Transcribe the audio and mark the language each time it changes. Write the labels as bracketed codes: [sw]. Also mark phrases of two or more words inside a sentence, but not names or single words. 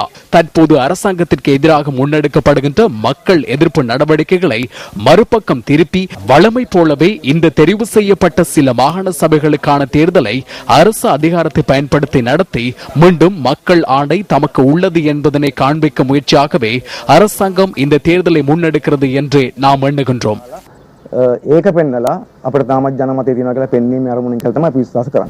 [ta] தற்போது அரசாங்கத்திற்கு எதிராக முன்னெடுக்கப்படுகின்ற மக்கள் எதிர்ப்பு நடவடிக்கைகளை மறுபக்கம் திருப்பி வழமை போலவே இந்த தெரிவு செய்யப்பட்ட சில மாகாண சபைகளுக்கான தேர்தலை அரசு அதிகாரத்தை பயன்படுத்தி நடத்தி மீண்டும் மக்கள் ஆணை தமக்கு உள்ளது என்பதனை காண்பிக்க முயற்சியாகவே அரசாங்கம் இந்த தேர்தலை முன்னெடுக்கிறது என்று நாம் எண்ணுகின்றோம். [si] ඒක පෙන්නලා අපිට තාමත් ජනමතය තියෙනවා කියලා පෙන්වීමේ අරමුණින් කියලා තමයි අපි විශ්වාස කරන්නේ.